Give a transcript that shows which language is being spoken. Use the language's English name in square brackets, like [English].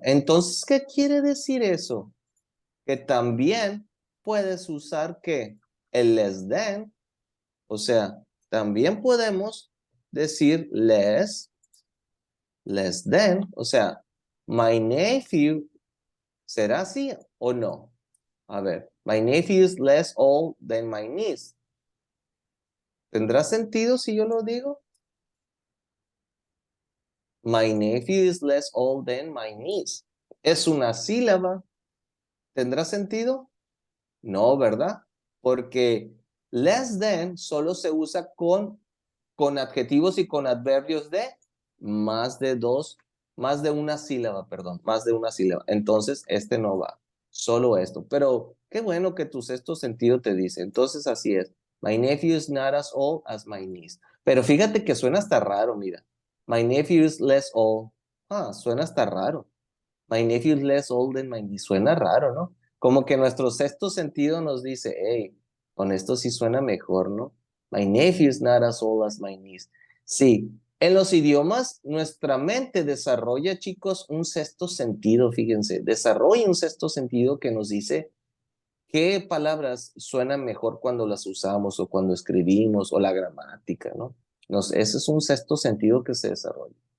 [Spanish] Entonces, ¿qué quiere decir eso? Que también puedes usar ¿qué? El less than, o sea, también podemos decir less than, o sea, my nephew, ¿será así o no? A ver, [English] my nephew is less old than my niece. [Spanish] ¿Tendrá sentido si yo lo digo? [English] My nephew is less old than my niece. [Spanish] Es una sílaba. ¿Tendrá sentido? No, ¿verdad? Porque less than solo se usa con adjetivos y con adverbios de más de dos, más de una sílaba, perdón, más de una sílaba. Entonces, este no va. Solo esto. Pero qué bueno que tu sexto sentido te dice. Entonces, así es. [English] My nephew is not as old as my niece. [Spanish] Pero fíjate que suena hasta raro, mira. [English] My nephew is less old. [Spanish] Suena hasta raro. [English] My nephew is less old than my niece. [Spanish] Suena raro, ¿no? Como que nuestro sexto sentido nos dice, hey, con esto sí suena mejor, ¿no? [English] My nephew is not as old as my niece. [Spanish] Sí, en los idiomas nuestra mente desarrolla, chicos, un sexto sentido, fíjense, desarrolla un sexto sentido que nos dice qué palabras suenan mejor cuando las usamos o cuando escribimos o la gramática, ¿no? Ese es un sexto sentido que se desarrolla.